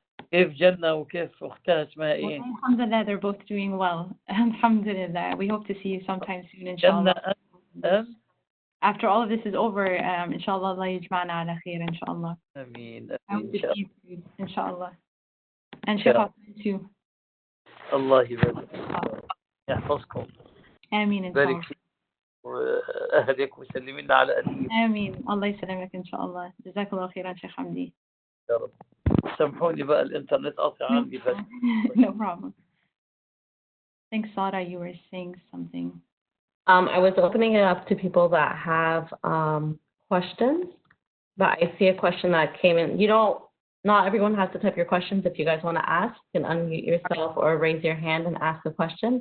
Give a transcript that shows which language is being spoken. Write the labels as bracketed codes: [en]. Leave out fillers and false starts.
[ar] كيف جنة وكيف أختها اسمها إيه؟ [en] Alhamdulillah, they're both doing well. Alhamdulillah. We hope to see you sometime soon, inshallah. After all of this is over, inshallah, [ar] Allah yajma'na ala khair, [en] inshallah. [ar] Ameen. [en] I hope to see you, inshallah. And Sheikh Hassan too. [ar] Allah يحفظكم. آمين إن شاء بارك الله. فيك وأهلك وسلمنا على أهلك. آمين. الله يسلمك إن شاء الله. جزاك الله خيرا شيخ حمدي. يا رب. سامحوني بقى الإنترنت قاطع عندي بس. [en] No problem. I think Sada, you were saying something. I was opening it up to people that have questions, but I see a question that came in. Not everyone has to type your questions. If you guys want to ask, you can unmute yourself or raise your hand and ask a question.